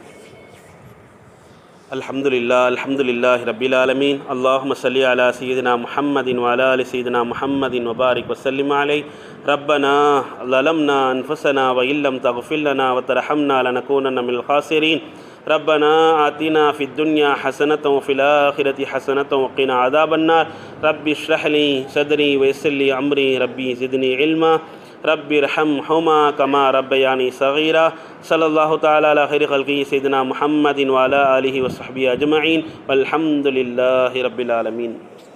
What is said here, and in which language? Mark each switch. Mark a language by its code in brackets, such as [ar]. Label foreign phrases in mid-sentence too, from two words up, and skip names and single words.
[ar] الحمد لله رب العالمين. اللهم صل على سيدنا محمد وعلى آل سيدنا محمد وبارك وسلم عليه. ربنا ظلمنا أنفسنا وإن لم تغفر لنا وترحمنا لنكونن من الخاسرين. ربنا آتنا في الدنيا حسنة وفي الآخرة حسنة وقنا عذاب النار. رب اشرح لي صدري ويسر لي أمري. ربي زدني علما. رب ارحمهما كما ربياني صغيرا. صلى الله تعالى على خير خلقه سيدنا محمد وعلى آله وصحبه أجمعين والحمد لله رب العالمين.